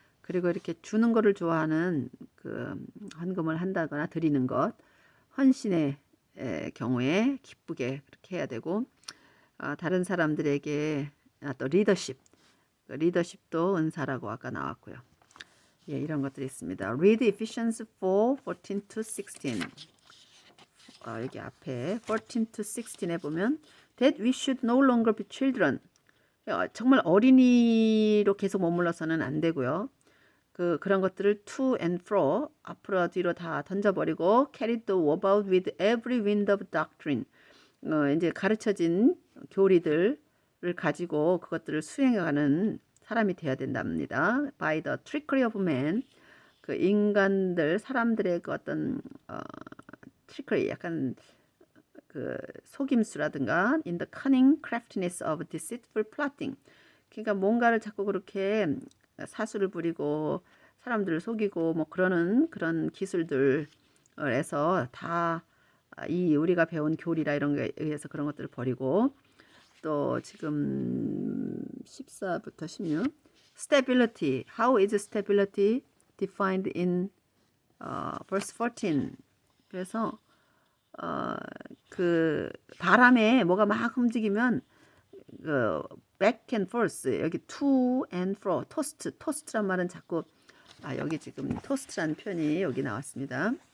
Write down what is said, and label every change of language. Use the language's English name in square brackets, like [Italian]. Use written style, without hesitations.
[Korean] 그리고 이렇게 주는 거를 좋아하는 그 헌금을 한다거나 드리는 것, 헌신의 경우에 기쁘게 그렇게 해야 되고 다른 사람들에게 또 리더십도 은사라고 아까 나왔고요. 예, 이런 것들이 있습니다. [English] Read Ephesians 4:14-16. [Korean] 여기 앞에 14-16에 보면 [English] that we should no longer be children. [Korean] 정말 어린이로 계속 머물러서는 안 되고요. 그런 것들을 [English] to and fro, [Korean] 앞으로 뒤로 다 던져버리고 [English] carry the about with every wind of doctrine. [Korean] 이제 가르쳐진 교리들을 가지고 그것들을 수행하는 사람이 되어야 된답니다. [English] By the trickery of man, [Korean] 그 인간들 사람들의 그 어떤 [English] trickery, [Korean] 약간 그 속임수라든가 [English] in the cunning craftiness of deceitful plotting. [Korean] 그러니까 뭔가를 자꾸 그렇게 사수를 부리고 사람들을 속이고 뭐 그러는 그런 기술들에서 다 이 우리가 배운 교리라 이런 거에 의해서 그런 것들을 버리고 또 지금 14부터 16 stability. [English] How is stability defined in verse 14? [Korean] 그래서 그 바람에 뭐가 막 움직이면 그 [English] back and forth [Korean] 여기 to and fro 토스트란 말은 자꾸 여기 지금 토스트라는 표현이 여기 나왔습니다.